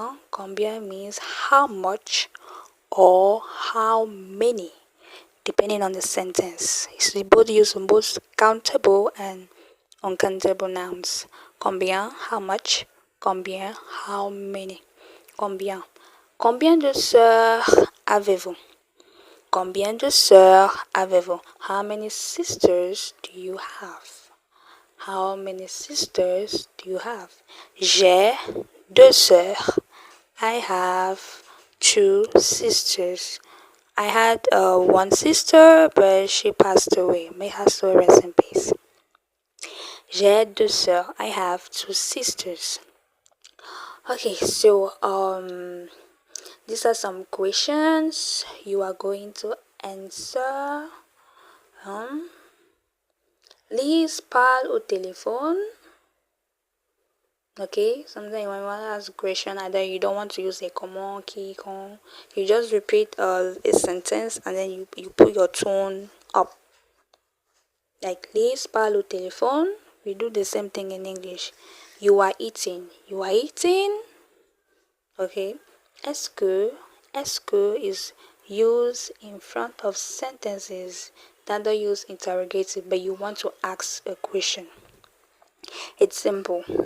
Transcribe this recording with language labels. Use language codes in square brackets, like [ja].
[en] Combien means how much or how many, depending on the sentence. So both use both countable and uncountable nouns. Combien, how much. Combien, how many. Combien. [fr] Combien de sœurs avez-vous? Combien de sœurs avez-vous? [en] How many sisters do you have? How many sisters do you have? [fr] J'ai deux sœurs. [en] I have two sisters. I had one sister, but she passed away. May her soul rest in peace. [fr] J'ai deux sœurs. [en] I have two sisters. Okay, so these are some questions you are going to answer. [fr] Lise parle au téléphone. [en] Okay, sometimes when you want to ask a question, either you don't want to use a comment, qui, con, you just repeat a sentence and then you put your tone up. Like [fr] Lise parle au téléphone. [en] We do the same thing in English. You are eating. You are eating. Okay. Est-ce que is used in front of sentences that don't use interrogative, but you want to ask a question. It's simple.